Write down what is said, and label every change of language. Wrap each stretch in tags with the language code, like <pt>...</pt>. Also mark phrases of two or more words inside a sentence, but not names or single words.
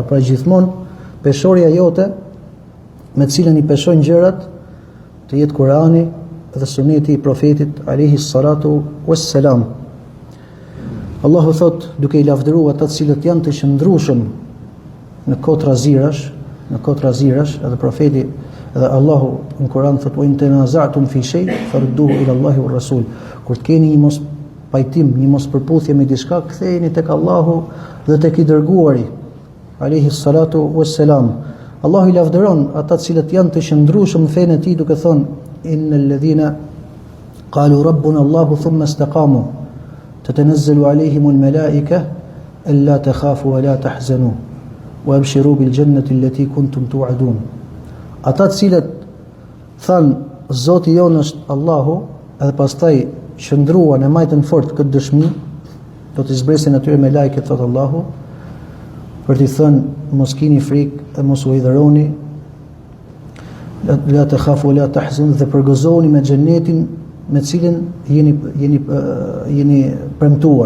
<sq>Pra gjithmonë peshorja jote me të cilën i peshojnë gjërat të jetë Kurani dhe suneti i profetit</sq> <ar>عليه الصلاة والسلام.</ar> <sq>Allahu thot duke i lavdëruar ata të cilët janë të qëndrueshëm në kohë razirash, edhe profeti edhe Allahu në Kur'an thot</sq> <ar>وإن تنازعتم في شيء فردوه إلى الله والرسول.</ar> <sq>Kur të keni një mos pajtim, një mos përputhje me diçka, ktheheni tek Allahu dhe tek i dërguari</sq> <ar>عليه الصلاة والسلام.</ar> <sq>Allahu i lavdëron ata të cilët janë të qëndrueshëm në fenë e tij duke thënë</sq> <ar>إن الذين قالوا ربنا الله ثم استقاموا تتنزل عليهم الملائكة ألا تخافوا ولا تحزنوا وأبشروا بالجنة التي كنتم توعدون.</ar> <sq>Ata të cilët thanë Zoti jonë është Allahu, edhe pastaj qëndruan e majtën fort këtë dëshmi, do të zbresin atyre me lajket, thotë Allahu, për t'i thënë mos kini frikë e mos u hidhëroni, la të khafu, la të ahzun, dhe përgëzoni me xhenetin me cilin jeni premtuar.</sq>